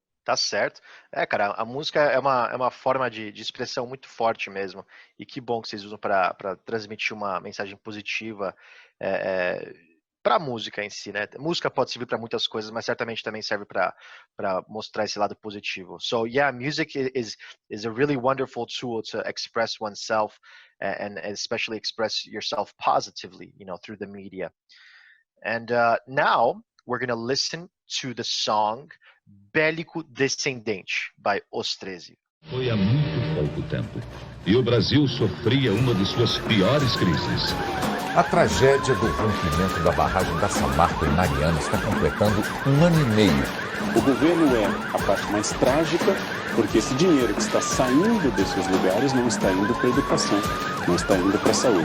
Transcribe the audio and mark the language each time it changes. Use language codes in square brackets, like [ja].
[pt] Tá certo. Cara, a música é uma forma de expressão muito forte mesmo. E que bom que vocês usam para transmitir uma mensagem positiva para a música em si, né? Música pode servir para muitas coisas, mas certamente também serve para mostrar esse lado positivo. [en] So yeah, music is a really wonderful tool to express oneself and especially express yourself positively, through the media. And now we're going to listen to the song Bélico Descendente, by Os 13. [pt] Foi há muito pouco tempo, e o Brasil sofria uma de suas piores crises. A tragédia do rompimento da barragem da Samarco em Mariana está completando 1 ano e meio. O governo é a parte mais trágica, porque esse dinheiro que está saindo desses lugares não está indo para a educação, não está indo para a saúde.